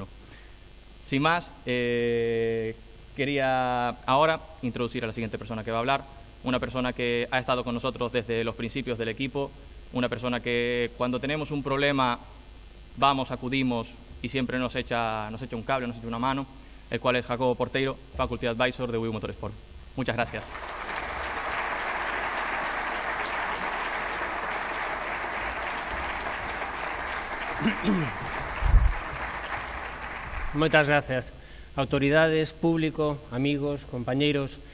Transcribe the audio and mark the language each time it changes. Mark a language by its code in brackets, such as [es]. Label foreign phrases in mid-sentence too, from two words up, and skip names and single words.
[es] Sin más, quería ahora introducir a la siguiente persona que va a hablar, una persona que ha estado con nosotros desde los principios del equipo, una persona que cuando tenemos un problema vamos, acudimos y siempre nos echa un cable, nos echa una mano, el cual es Jacobo Porteiro, [en] Faculty Advisor [es] de Wigo Motorsport. Muchas gracias. [gl] Moitas gracias. Autoridades, público, amigos, compañeiros.